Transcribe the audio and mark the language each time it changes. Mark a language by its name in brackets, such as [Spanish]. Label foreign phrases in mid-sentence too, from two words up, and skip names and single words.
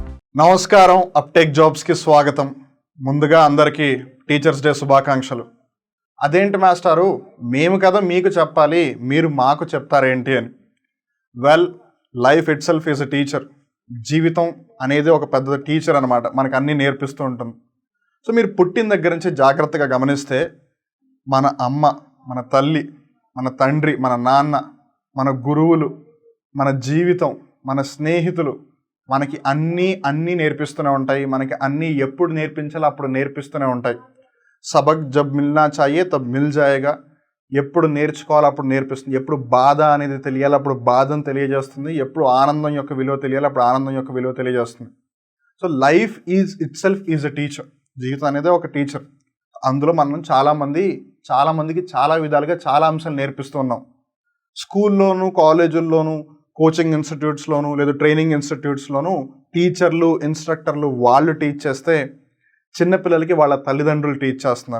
[Telugu] నమస్కారం. అప్టేక్ జాబ్స్కి స్వాగతం. ముందుగా అందరికీ [English] Teachers' Day [Telugu] శుభాకాంక్షలు. అదేంటి మాస్టారు, మేము కదా మీకు చెప్పాలి, మీరు మాకు చెప్తారేంటి అని. [English] Well, life itself is a teacher. [Telugu] జీవితం అనేది ఒక పెద్ద టీచర్ అనమాట, మనకు అన్నీ నేర్పిస్తూ ఉంటుంది. సో మీరు పుట్టిన దగ్గర నుంచి జాగ్రత్తగా గమనిస్తే మన అమ్మ, మన తల్లి, మన తండ్రి, మన నాన్న, మన గురువులు, మన జీవితం, మన స్నేహితులు మనకి అన్నీ నేర్పిస్తూనే ఉంటాయి. మనకి అన్నీ ఎప్పుడు నేర్పించాలో అప్పుడు నేర్పిస్తూనే ఉంటాయి. [Hindi] सबक जब मिलना चाहे तब मिल जाएगा. [Telugu] ఎప్పుడు నేర్చుకోవాలో అప్పుడు నేర్పిస్తుంది. ఎప్పుడు బాధ అనేది తెలియాలి అప్పుడు బాధను తెలియజేస్తుంది. ఎప్పుడు ఆనందం యొక్క విలువ తెలియాలి అప్పుడు ఆనందం యొక్క విలువ తెలియజేస్తుంది. [English] So life is itself is a teacher. [Telugu] జీవితం అనేది ఒక టీచర్. అందులో మనం చాలామందికి చాలా విధాలుగా చాలా అంశాలు నేర్పిస్తూ ఉన్నాం. స్కూల్లోనూ, కాలేజీల్లోనూ, [English] coaching institutes-lonu [Telugu] లేదా [English] training institutes-lonu [Telugu] టీచర్లు, ఇన్స్ట్రక్టర్లు వాళ్ళు టీచ్ చేస్తే చిన్నపిల్లలకి వాళ్ళ తల్లిదండ్రులు టీచ్ చేస్తున్నారు.